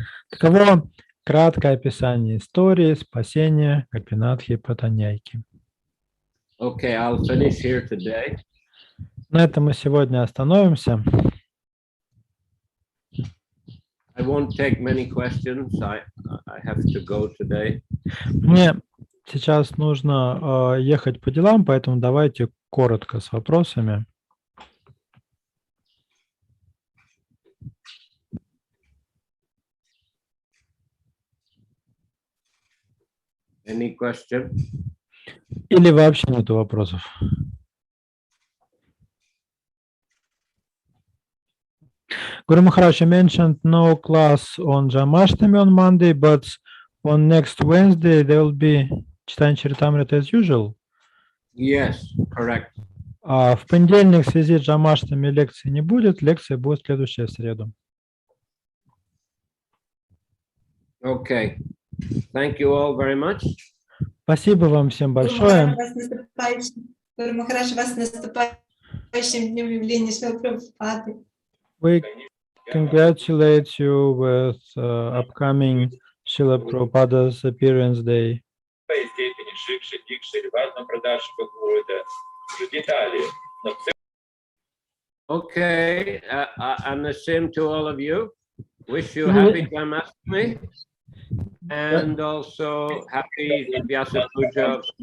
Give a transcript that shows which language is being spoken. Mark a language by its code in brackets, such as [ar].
[ru] Таково краткое описание истории спасения Гопинатхи Патаньяйки. [en] Okay, I'll finish here today. [ru] На этом мы сегодня остановимся. [en] I won't take many questions. I have to go today. [ru] Мне сейчас нужно ехать по делам, поэтому давайте коротко с вопросами. [en] Any question? [ru] Или вообще нету вопросов? [en] Guru Maharaj, you mentioned no class on Jamashtami on Monday, but on next Wednesday there will be Чайтанья Чаритамрита as usual. Yes, correct. [ru] А в понедельник в связи с Джамаштами лекции не будет, лекция будет в следующую среду. [en] Okay. Thank you all very much. [ru] Спасибо вам всем большое. Гуру Махарадж, вас с наступающим днем явления Шрила Прабхупады. [en] We congratulate you with upcoming Srila Prabhupada's appearance day. Okay, and the same to all of you. Wish you happy Janmashtami and also happy Vyasa Puja.